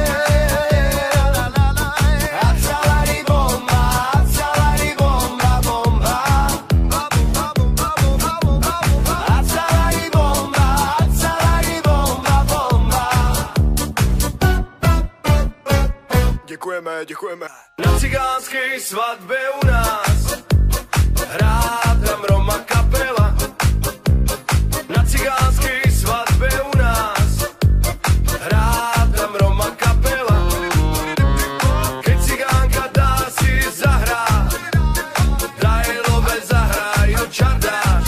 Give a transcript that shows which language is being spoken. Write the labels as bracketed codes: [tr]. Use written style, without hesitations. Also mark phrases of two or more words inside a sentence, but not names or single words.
[rom] A celari bomba, bomba. A celari bomba, bomba. [cs] Děkujeme. [sk] Na cigánskej svadbe u nás hrá tam Roma kapela. Na cigánskej svadbe u nás hrá tam Roma kapela. Keď cigánka dá si zahrát, Dajlové zahrajú čardáš.